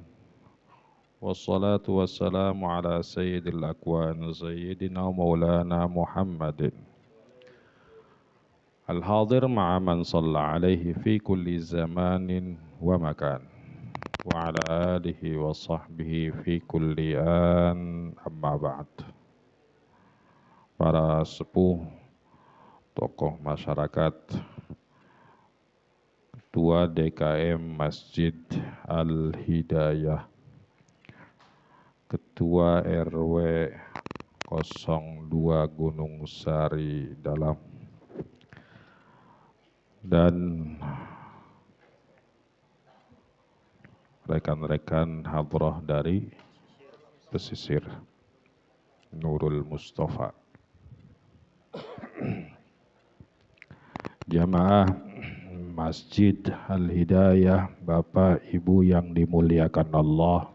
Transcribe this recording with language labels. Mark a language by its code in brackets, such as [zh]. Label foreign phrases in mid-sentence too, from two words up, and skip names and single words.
[ar] والصلاة والسلام على سيد الأكوان. سيدنا مولانا محمد. الحاضر مع من صلى عليه في كل زمان ومكان. وعلى آله وصحبه في كل آن أما بعد. [id] Para sepuh, tokoh masyarakat, Ketua DKM Masjid Al-Hidayah, Ketua RW 02 Gunung Sari Dalam, dan rekan-rekan hadrah dari pesisir Nurul Mustafa, jamaah Masjid Al-Hidayah, Bapak Ibu yang dimuliakan Allah.